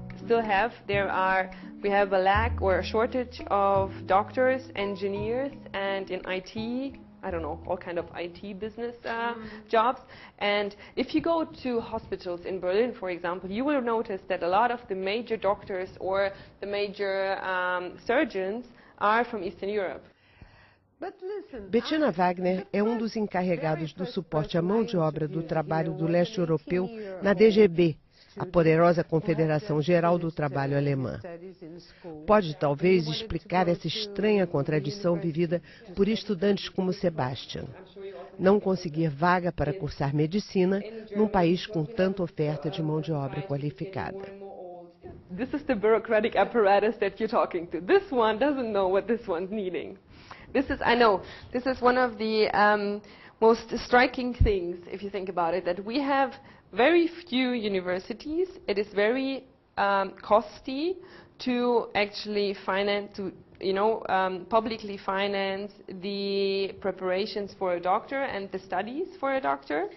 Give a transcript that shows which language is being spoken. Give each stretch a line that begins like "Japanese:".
English: We have a lack or a shortage of doctors, engineers, and in IT, I don't know, all kind of IT business jobs. And if you go to hospitals in Berlin, for example, you will notice that a lot of the major doctors or the major surgeons are from Eastern Europe.
Portuguese: Bettina Wagner é um dos encarregados do suporte à mão de obra do trabalho do leste europeu na DGB, a poderosa Confederação Geral do Trabalho Alemã. Pode talvez explicar essa estranha contradição vivida por estudantes como Sebastian. Não conseguir vaga para cursar medicina num país com tanta oferta de mão de obra qualificada.
English: This is the bureaucratic apparatus that you're talking to. This one doesn't know what this one's needing. I know, this is one of the most striking things, if you think about it, that we have very few universities. It is very costly to actually finance, publicly finance the preparations for a doctor and the studies for a doctor.